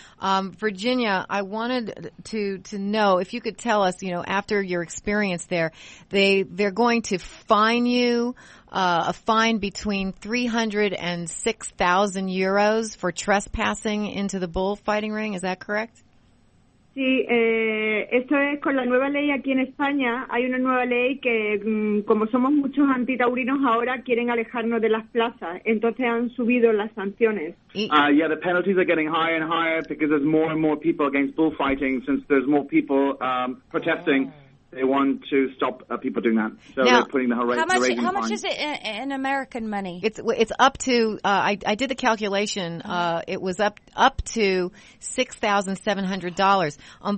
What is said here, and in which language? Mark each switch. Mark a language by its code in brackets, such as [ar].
[en] Virginia, I wanted to know if you could tell us, after your experience there, they're going to fine you a fine between 300 and 6,000 euros for trespassing into the bullfighting ring. Is that correct? [es] Sí, esto es con la nueva ley aquí en España. Hay una nueva ley que, como somos muchos antitaurinos ahora, quieren alejarnos de las plazas. Entonces han subido las sanciones. [en] Yeah, the penalties are getting higher and higher because there's more and more people against bullfighting. Since there's more people protesting, they want to stop people doing that. So now, they're putting the raising how much fine. is it in American money? It's up to I did the calculation. It was up to $6,700.